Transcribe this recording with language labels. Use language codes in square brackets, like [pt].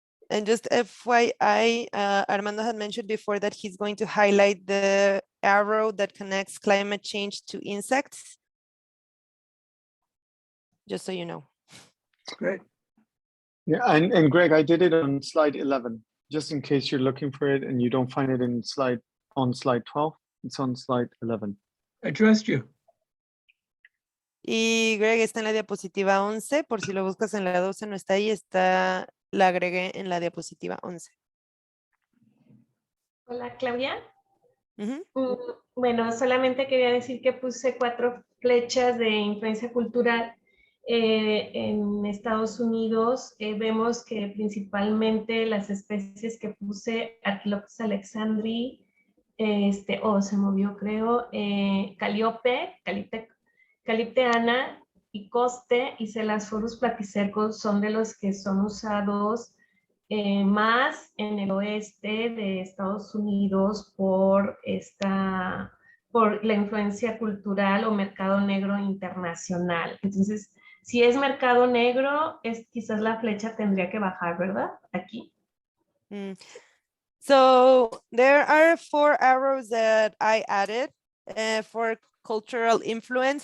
[en] And just FYI, Armando had mentioned before that he's going to highlight the arrow that connects climate change to insects. Just so you know. Great. Yeah, and Greg, I did it on slide 11, just in case you're looking for it and you don't find it on slide 12. It's on slide 11. I trust you. [es] Y Greg está en la diapositiva 11, por si lo buscas en la 12 no está ahí, la agregué en la diapositiva 11. Hola, Claudia. Ujú. Bueno, solamente quería decir que puse 4 flechas de influencia cultural. En Estados Unidos vemos que principalmente las especies que puse, Arquilopsis alexandri, se movió creo, Caliope, Calipteana y Coste y Celasphorus platycercus son de los que son usados más en el oeste de Estados Unidos por la influencia cultural o mercado negro internacional. Entonces, si es mercado negro, quizás la flecha tendría que bajar, ¿verdad? Aquí. [en] So there are 4 arrows that I added for cultural influence.